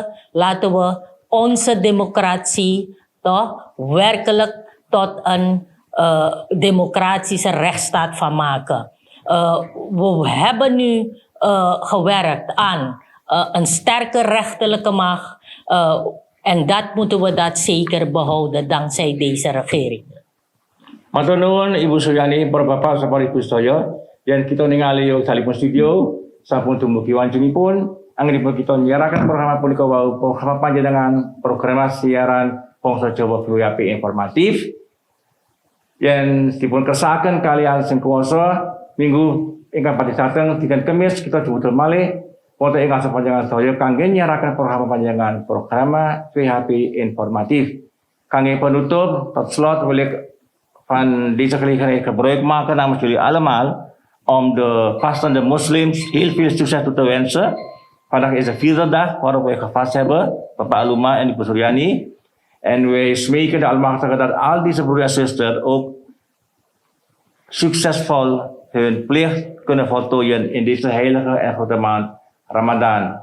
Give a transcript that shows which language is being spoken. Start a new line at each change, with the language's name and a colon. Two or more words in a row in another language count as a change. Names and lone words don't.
Dutch: Laten we onze democratie toch werkelijk tot een democratische rechtsstaat van maken. We hebben nu gewerkt aan een sterke rechterlijke macht. En dat moeten we dat zeker behouden dankzij deze regering.
Javanese: Matur nuwun Ibu Suryani, para bapak sampun Ibu sedaya, yen kita ningali wektu salipun studio sampun dumugi wanjunipun anggenipun kita nyiaraken program punika wau program panjenengan program siaran Bangsa Jawa VOAP informatif yen dipun kersakaken kalian sing kuwasa minggu ingkang badhe dateng dinten Kamis kita jumpa malih Wonten ing panjenengan sedaya kangge nyiaraken program VHP informatif. Kangge penutup,
Dutch: tot slot wil ik van deze gelegenheid gebruik maken namens jullie allemaal om de vastende moslims heel veel succes toe te wensen. Vandaag is de 4e dag waarop wij gevast hebben, Bapak Aluma en Ibu Suryani. En wij smeken de Almachtige dat al deze broeders en zusters ook succesvol hun plicht kunnen voltooien in deze heilige en grote maand Ramadan.